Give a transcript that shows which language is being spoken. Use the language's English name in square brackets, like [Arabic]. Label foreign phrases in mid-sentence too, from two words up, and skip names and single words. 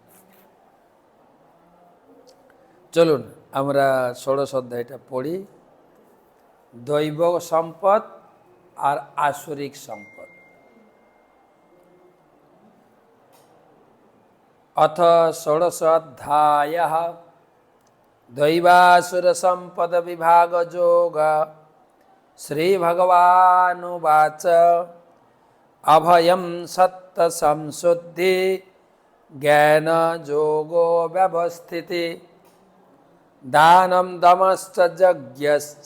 [Bangla] চলুন আমরা ষোড়শ অধ্যায়টা পড়ি। দৈব সম্পদ আর আসুরিক সম্পদ। [Sanskrit] অথ ষোড়শ অধ্যায়ঃ दैवासुर संपद विभाग जोग श्रीभगवानुवाच अभयं सत्त संशुद्धि ज्ञान जोगो व्यवस्थिति दानं दमश्च यज्ञश्च